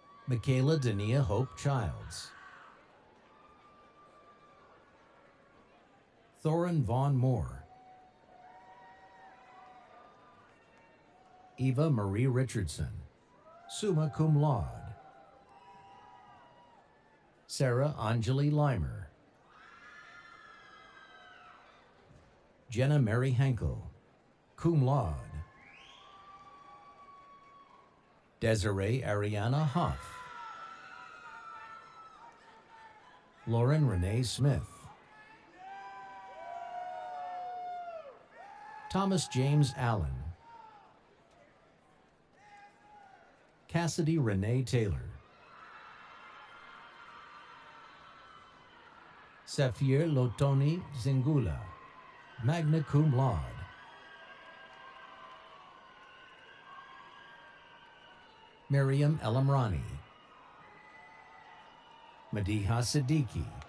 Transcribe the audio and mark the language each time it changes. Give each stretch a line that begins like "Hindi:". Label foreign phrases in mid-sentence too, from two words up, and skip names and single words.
English: Michaela Dania Hope Childs, Thorin Vaughn Moore, Eva Marie Richardson,
Latin: summa cum laude,
English: Sarah Anjali Limer, Jenna Mary Henkel,
Latin: cum laude,
English: Desiree Ariana Huff, Lauren Renee Smith, Thomas James Allen, Cassidy Renee Taylor, Safir Lotoni Zingula,
Latin: magna cum laude,
English: Miriam Elamrani, Madiha Siddiqui,